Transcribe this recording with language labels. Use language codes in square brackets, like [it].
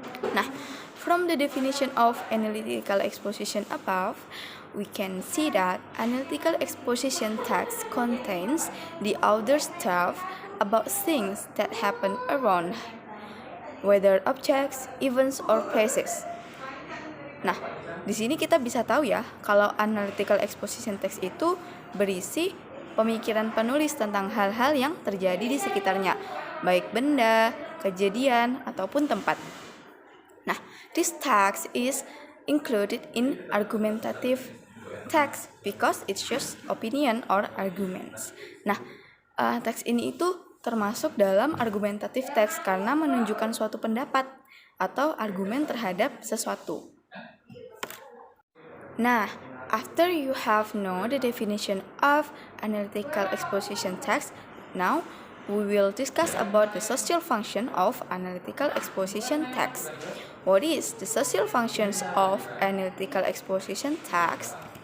[en] Nah, from the definition of analytical exposition above, we can see that analytical exposition text contains the outer stuff about things that happen around, whether objects, events, or places. [id] Nah, di sini kita bisa tahu ya, kalau analytical exposition text itu berisi pemikiran penulis tentang hal-hal yang terjadi di sekitarnya, baik benda, kejadian, ataupun tempat. [en] Nah, this text is included in argumentative text because it shows opinion or arguments. [id] Nah, teks ini itu termasuk dalam argumentative text karena menunjukkan suatu pendapat atau argumen terhadap sesuatu. [en] Nah, after you have known the definition of analytical exposition text, now we will discuss about the social function of analytical exposition text. What is the social functions of analytical exposition text?